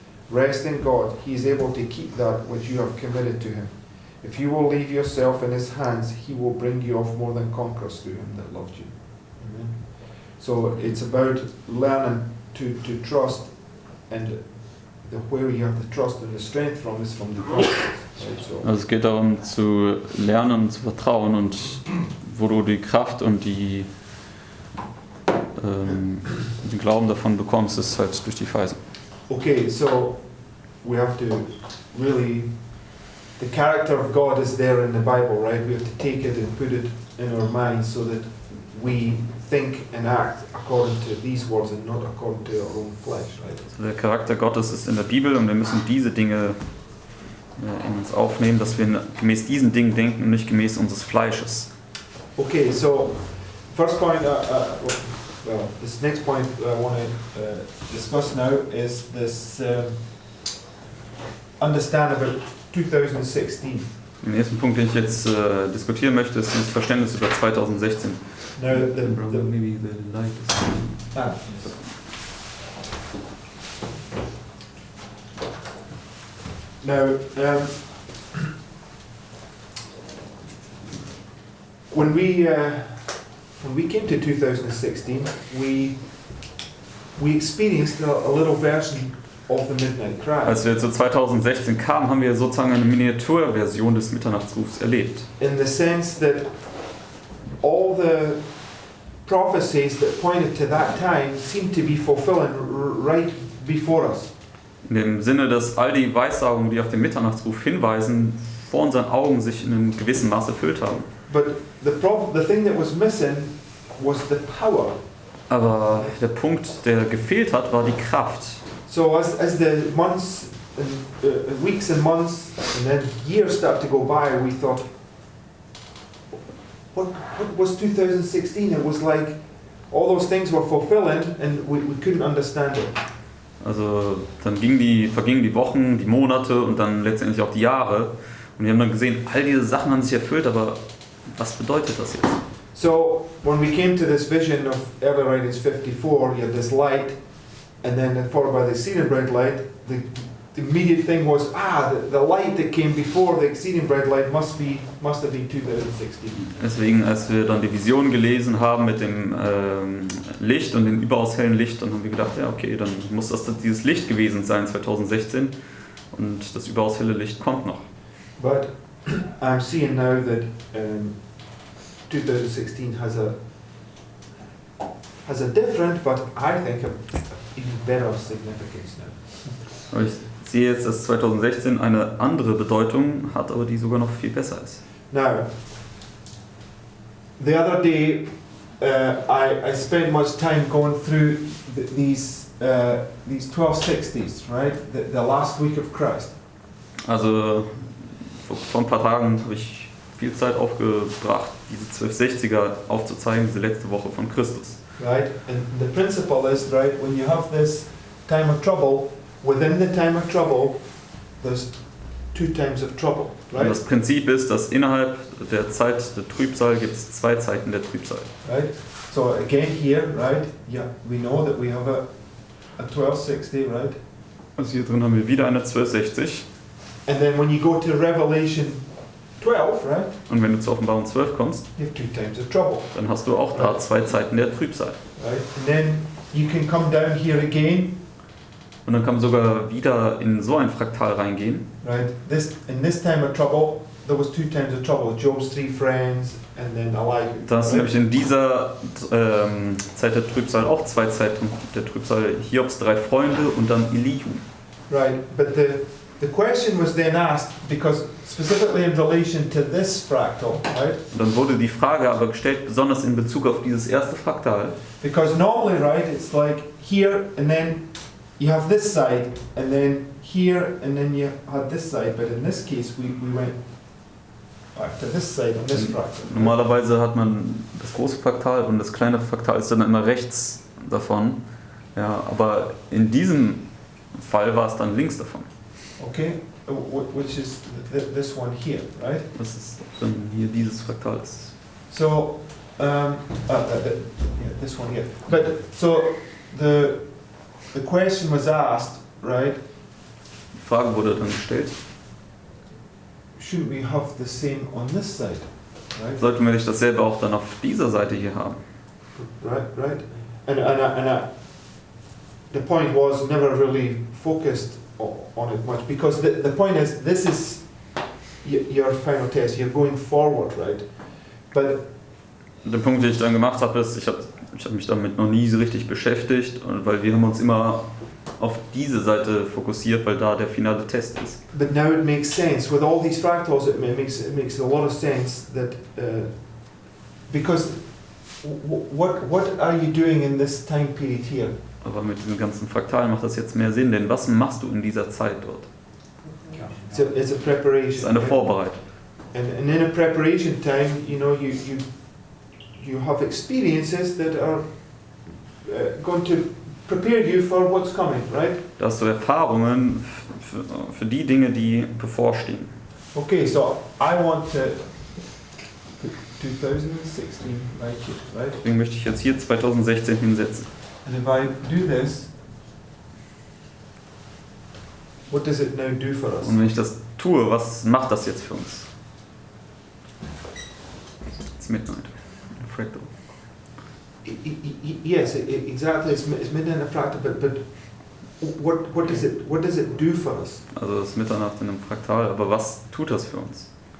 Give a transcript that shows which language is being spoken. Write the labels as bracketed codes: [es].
[en] Rest in God, he is able to keep that which you have committed to him. If you will leave yourself in his hands, he will bring you off more than conquerors through him that loved you. Amen. So it's about learning to trust, and where you have the trust and the strength from is from the promises. Right? So. [de] Also es geht darum zu lernen und zu vertrauen, und wo du die Kraft und den Glauben davon bekommst, ist halt durch die Verheißung. [en] Okay, so we have to really, the character of God is there in the Bible, right? We have to take it and put it in our minds so that we think and act according to these words and not according to our own flesh, right? [de] Also der Charakter Gottes ist in der Bibel, und wir müssen diese Dinge in uns aufnehmen, dass wir gemäß diesen Dingen denken und nicht gemäß unseres Fleisches. [en] Okay, so first point, well, this next point I want to discuss now is this understand about 2016. [de] Den ersten Punkt, den ich jetzt diskutieren möchte, ist das Verständnis über 2016. [en] Now, maybe the light is Now, when we came to 2016, we experienced a little version of the Midnight Cry. [de] Als wir zu 2016 kamen, haben wir sozusagen eine Miniaturversion des Mitternachtsrufs erlebt. [en] In the sense that all the prophecies that pointed to that time seemed to be fulfilling right before us. [de] In dem Sinne, dass all die Weissagungen, die auf den Mitternachtsruf hinweisen, vor unseren Augen sich in einem gewissen Maß erfüllt haben. [en] But the thing that was missing was the power. [de] Aber der Punkt, der gefehlt hat, war die Kraft. [en] So as the months and weeks and months and then years start to go by, we thought, what was 2016? It was like all those things were fulfilling and we couldn't understand it. [de] Also dann vergingen die Wochen, die Monate und dann letztendlich auch die Jahre. Und wir haben dann gesehen, all diese Sachen haben sich erfüllt, aber was bedeutet das jetzt? [en] So when we came to this vision of Early Writings 54, you had this light, and then followed by the exceeding bright light. The immediate thing was, the light that came before the exceeding bright light must have been 2016. [de] Deswegen, als wir dann die Vision gelesen haben mit dem Licht und dem überaus hellen Licht, dann haben wir gedacht, ja okay, dann muss das dieses Licht gewesen sein 2016 und das überaus helle Licht kommt noch. [en] But I'm seeing now that 2016 has a different, but I think even better significance now. [de] Aber ich sehe jetzt, dass 2016 eine andere Bedeutung hat, aber die sogar noch viel besser ist. [en] Now, the other day, I spent much time going through these 1260s, right? The last week of Christ. [de] Also vor ein paar Tagen habe ich viel Zeit aufgebracht, diese 1260er aufzuzeigen, diese letzte Woche von Christus. [en] Right, and the principle is, right, when you have this time of trouble, within the time of trouble, there's two times of trouble, right? [de] Und das Prinzip ist, dass innerhalb der Zeit der Trübsal gibt es zwei Zeiten der Trübsal. [en] Right, so again here, right, yeah, we know that we have a 1260, right? [de] Also hier drin haben wir wieder eine 1260. [en] And then when you go to Revelation 12, right? [de] Und wenn du zur Offenbarung 12 kommst, [en] you have two times of trouble. [de] Dann hast du auch da zwei Zeiten der Trübsal. [en] Right? And then you can come down here again. [de] Und dann kann man sogar wieder in so ein Fraktal reingehen. [en] Right? In this time of trouble, there was two times of trouble. Job's three friends and then Elihu. [de] Da hast du nämlich in dieser Zeit der Trübsal auch zwei Zeiten der Trübsal. Hiobs drei Freunde und dann Elihu. [en] Right, but the question was then asked, because specifically in relation to this fractal, right? [de] Und dann wurde die Frage aber gestellt, besonders in Bezug auf dieses erste Fraktal. [en] Because normally, right, it's like here and then you have this side and then here and then you have this side, but in this case we went back to this side on this fractal. [de] Normalerweise hat man das große Fraktal und das kleine Fraktal ist dann immer rechts davon. Ja, aber in diesem Fall war es dann links davon. [en] Okay, which is this one here, right? [de] Das ist dann hier dieses Fraktal. [en] So, yeah, this one here. But so the question was asked, right? [de] Die Frage wurde dann gestellt. [en] Shouldn't we have the same on this side, right? [de] Sollten wir nicht dasselbe auch dann auf dieser Seite hier haben? [en] Right. And the point was never really focused on it much, because the point is, this is your final test. You're going forward, right? But [de] der Punkt, den ich dann gemacht habe, ist, ich hab mich damit noch nie so richtig beschäftigt, weil wir haben uns immer auf diese Seite fokussiert, weil da der finale Test ist. [en] But now it makes sense with all these fractals. It makes a lot of sense that because what are you doing in this time period here? [de] Aber mit diesem ganzen Fraktal macht das jetzt mehr Sinn, denn was machst du in dieser Zeit dort? [en] It's a preparation. [de] Es ist eine Vorbereitung. [en] And in a preparation time, you know, you have experiences that are going to prepare you for what's coming, right? [de] Da hast du Erfahrungen für die Dinge, die bevorstehen. [en] Okay, so I want to 2016 right here, right? [de] Deswegen möchte ich jetzt hier 2016 hinsetzen. [en] And if I do this, what does it now do for us? [de] Und wenn ich das tue, was macht das jetzt für uns? [en] It's midnight. Fractal. Yes, exactly. It's midnight in a fractal, but what does it do for us? [de] Also es ist Mitternacht in einem Fraktal, aber was tut das für uns?